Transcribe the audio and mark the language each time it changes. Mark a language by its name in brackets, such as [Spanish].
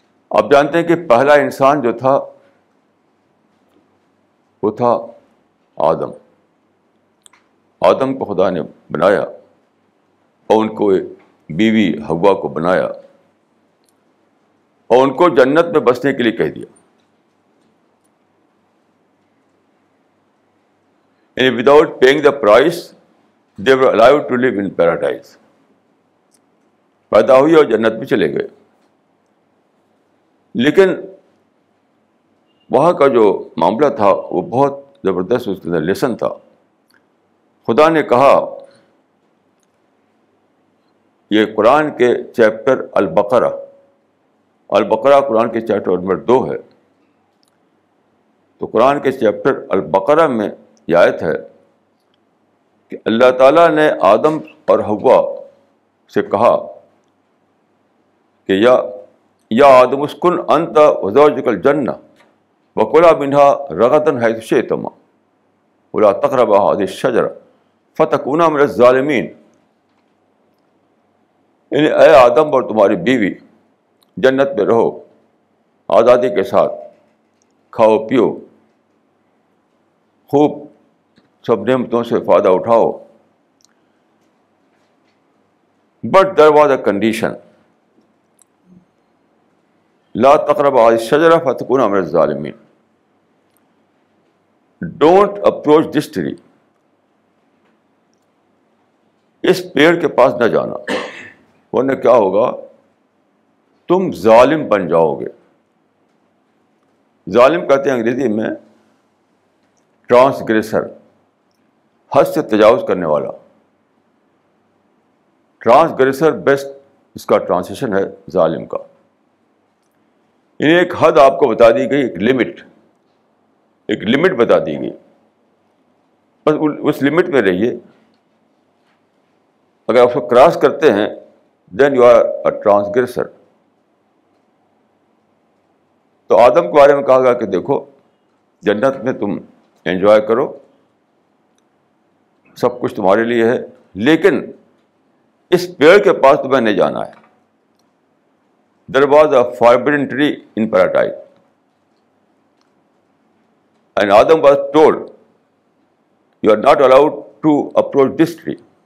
[Urdu] آپ جانتے ہیں کہ پہلا انسان جو تھا وہ تھا آدم. آدم کو خدا نے بنایا اور ان کو بیوی حوا کو بنایا اور ان کو جنت میں بسنے کے لیے کہہ دیا. [English] And without paying the price, they were allowed to live in paradise. [Urdu] پیدا ہوئی اور جنت میں چلے گئے. لیکن وہاں کا جو معاملہ تھا وہ بہت زبردست، اس کے اندر لیسن تھا. خدا نے کہا، یہ قرآن کے چیپٹر البقرہ قرآن کے چیپٹر نمبر 2 ہے. تو قرآن کے چیپٹر البقرہ میں یہ آیت ہے کہ اللہ تعالیٰ نے آدم اور حوا سے کہا کہ [Arabic] یا آدم اسکن انت وزوجک الجنہ وکلا منہا رغدا حیث شئتما ولا تقربا هذه الشجرة فتکونا من الظالمین. [Urdu] یعنی اے آدم اور تمہاری بیوی جنت میں رہو آزادی کے ساتھ، کھاؤ پیو، خوب سب نعمتوں سے فائدہ اٹھاؤ. [English] but there was a condition, [Arabic] لا تقربوا هذه الشجرة فتكونا من الظالمین. [English] don't approach this tree, [Urdu] اس پیڑ کے پاس نہ جانا، ورنہ کیا ہوگا، تم ظالم بن جاؤ گے. ظالم کہتے ہیں انگریزی میں ٹرانسگریسر، حد سے تجاوز کرنے والا. ٹرانسگریسر بیسٹ اس کا ٹرانسلیشن ہے ظالم کا. یعنی ایک حد آپ کو بتا دی گئی، ایک لمٹ بتا دی گئی، بس اس لمٹ میں رہیے. اگر آپ اس کو کراس کرتے ہیں [English] Then you are a transgressor. [Urdu] تو آدم کے بارے میں کہا گیا کہ دیکھو جنت میں تم انجوائے کرو، سب کچھ تمہارے لیے ہے، لیکن اس پیڑ کے پاس تمہیں نہیں جانا ہے. [English] There was a forbidden tree in paradise. And Adam was told, you are not allowed to approach this tree.